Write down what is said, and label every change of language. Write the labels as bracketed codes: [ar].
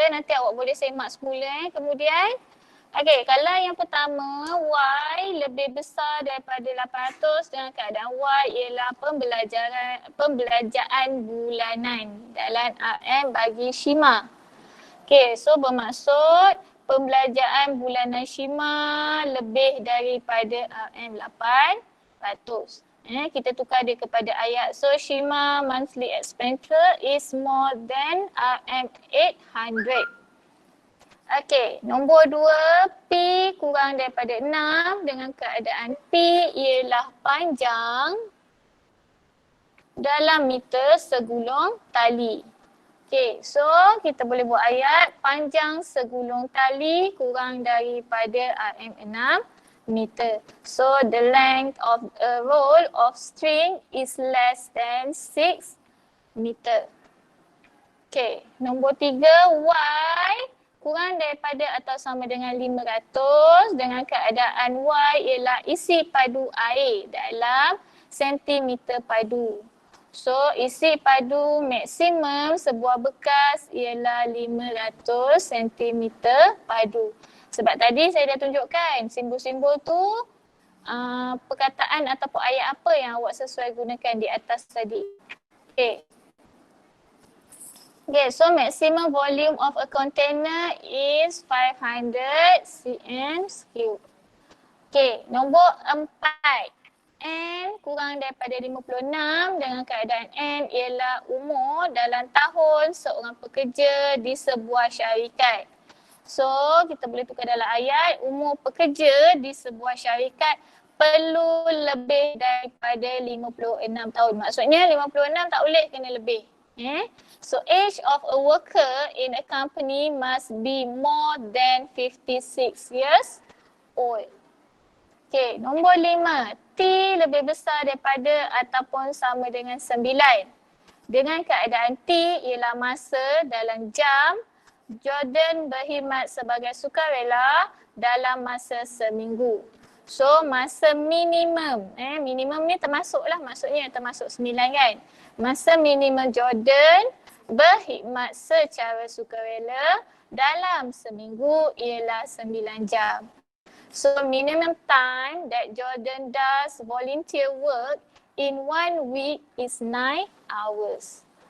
[ms] Nanti awak boleh semak semula. Kemudian, okey, kalau yang pertama, Y lebih besar daripada 800 dengan keadaan Y ialah pembelajaran bulanan dalam RM bagi Shima. Okey, so bermaksud pembelajaran bulanan Shima lebih daripada RM800. Kita tukar dia kepada ayat. [en] So Shima monthly expenditure is more than RM800. [ms] Okey, nombor 2, P kurang daripada 6 dengan keadaan P ialah panjang dalam meter segulung tali. Okey, so kita boleh buat ayat panjang segulung tali kurang daripada RM6 meter. [en] So the length of a roll of string is less than 6 meter. [ms] Okey, nombor 3, Y kurang daripada atau sama dengan 500 dengan keadaan Y ialah isi padu air dalam sentimeter padu. So isi padu maksimum sebuah bekas ialah 500 sentimeter padu. Sebab tadi saya dah tunjukkan simbol-simbol tu perkataan ataupun ayat apa yang awak sesuai gunakan di atas tadi. Okay. [en] Okay, so maximum volume of a container is 500 cm3. [ms] Okay, nombor 4. N kurang daripada 56 dengan keadaan N ialah umur dalam tahun seorang pekerja di sebuah syarikat. So, kita boleh tukar dalam ayat, umur pekerja di sebuah syarikat perlu lebih daripada 56 tahun. Maksudnya 56 tak boleh, kena lebih. [en] So, age of a worker in a company must be more than 56 years old. [ms] Okay, nombor 5. T lebih besar daripada ataupun sama dengan 9. Dengan keadaan T ialah masa dalam jam, Jordan berkhidmat sebagai sukarela dalam masa seminggu. So masa minimum, minimum ni termasuklah, maksudnya termasuk 9 kan. Masa minimum Jordan berkhidmat secara sukarela dalam seminggu ialah 9 jam. [en] So minimum time that Jordan does volunteer work in 1 week is 9 hours.